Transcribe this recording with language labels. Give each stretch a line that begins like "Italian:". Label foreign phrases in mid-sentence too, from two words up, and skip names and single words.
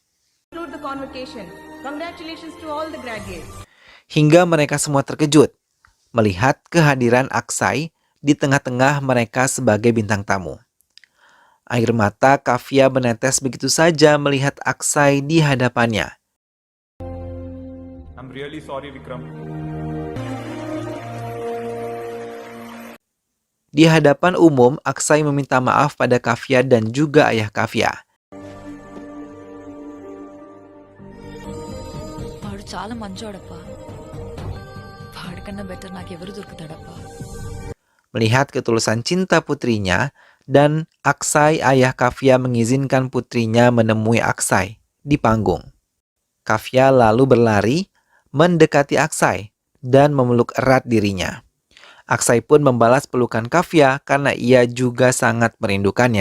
Indonesian: Hingga mereka semua terkejut melihat kehadiran Aksai di tengah-tengah mereka sebagai bintang tamu. Air mata Kavya menetes begitu saja melihat Aksai di hadapannya.
English: I'm really sorry, Vikram.
Indonesian: Di hadapan umum, Aksai meminta maaf pada Kavya dan juga ayah Kavya.
Telugu: వాడు చాలా మంచోడప్పా. వాడికన్నా బెటర్ నాకెవరు దొరుకుతాడప్పా.
Indonesian: Melihat ketulusan cinta putrinya, dan Aksai ayah Kavya mengizinkan putrinya menemui Aksai di panggung. Kavya lalu berlari mendekati Aksai dan memeluk erat dirinya. Aksai pun membalas pelukan Kavya karena ia juga sangat merindukannya.